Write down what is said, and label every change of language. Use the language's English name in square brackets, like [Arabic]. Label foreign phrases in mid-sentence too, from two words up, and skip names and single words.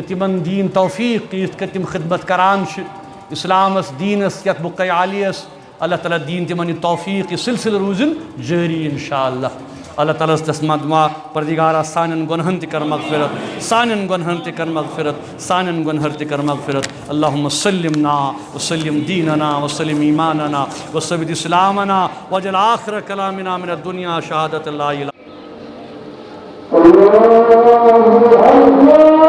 [Kashmiri] تِمن دِیِن توفیٖق کہ یِتھ کٔنۍ تِم خدمت کران چھِ اسلامس دیٖنس یتھ بُقعہ عالیَس اللہ تعالیٰ دِیِن تِمن یہِ توفیٖق یہِ سلسلہٕ روٗزِن جٲری [Arabic] انشاء اللہ [Kashmiri] اللہ تعالیٰ ہس دِس دُعا پروردگارا سانٮ۪ن گۄنہن تہِ کر مغفرت سانٮ۪ن گۄنہن تہِ کر مغفرت سانٮ۪ن گۄنہن تہِ کر مغفرت [Arabic] اللہم سلمنا وسلم دیننا وسلم ایماننا وثبت اسلامنا واجعل آخر کلامنا من الدنیا شہادت لا الہ